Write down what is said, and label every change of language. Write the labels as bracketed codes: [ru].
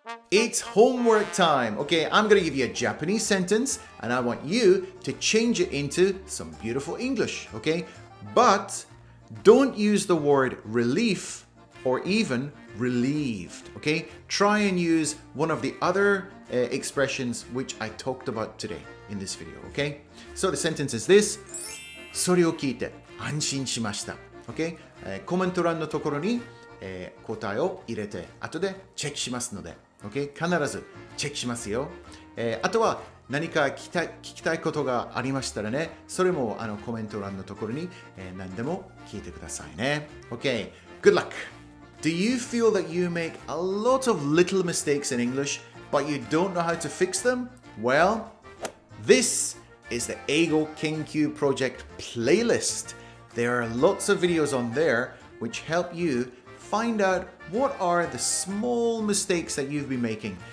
[en] It's homework time. Okay, I'm going to give you a Japanese sentence and I want you to change it into some beautiful English, okay? But don't use the word relief or even relieved, okay? Try and use one of the other expressions which I talked about today in this video, okay? So the sentence is this. [ja] それを聞いて安心しました。 [en] Okay? [ja] コメント欄のところに答えを入れて後でチェックしますので、okay? 必ずチェックしますよ。あとは何か聞きたいことがありましたらね、それもコメント欄のところに何でも聞いてくださいね。 [en] Okay, good luck! Do you feel that you make a lot of little mistakes in English, but you don't know how to fix them? Well, this is the Eigo Kenkyu Project playlist. There are lots of videos on there which help you find out what are the small mistakes that you've been making.